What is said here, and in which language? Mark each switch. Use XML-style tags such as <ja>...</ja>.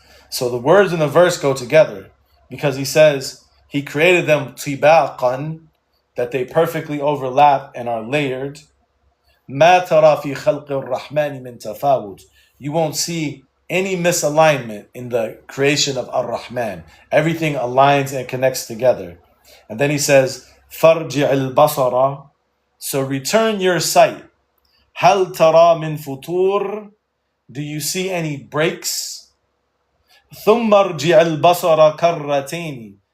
<en>So the words in the verse go together because he says he created them tibaqan, that they perfectly overlap and are layered.</en> <ar>ما ترى في خلق الرحمن من تفاوت.</ar> <en>You won't see any misalignment in the creation of Ar-Rahman. Everything aligns and connects together. And then he says,</en> <ar>فَارْجِعِ الْبَصَرَ.</ar> <en>So return your sight.</en> <ar>هَلْ تَرَى مِنْ فُطُورٍ.</ar> <en>Do you see any breaks?</en> <ar>ثُمَّ ارْجِعِ الْبَصَرَ كَرَّتَيْنِ.</ar>